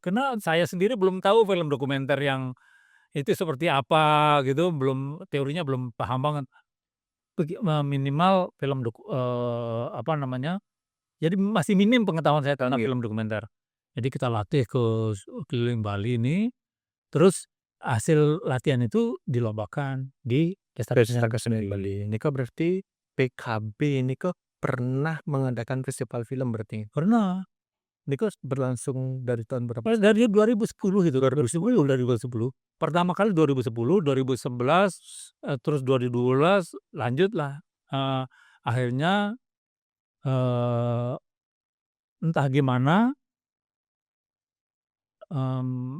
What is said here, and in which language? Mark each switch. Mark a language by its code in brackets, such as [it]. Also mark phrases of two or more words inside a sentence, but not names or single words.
[id] Karena saya sendiri belum tahu film dokumenter yang itu seperti apa gitu, teorinya belum paham banget. Minimal film apa namanya, jadi masih minim pengetahuan saya tentang film dokumenter. Jadi kita latih keliling Bali ini, terus hasil latihan itu dilombakan di pesta Pesta kesenian Kesenian Bali. Bali. Niko berarti PKB niko pernah mengadakan festival film berarti? Pernah. Niko berlangsung dari tahun berapa? Dari 2010 itu, 2010. Pertama kali 2010, 2011, terus 2012 lanjutlah, akhirnya, eee, entah gimana, mmm,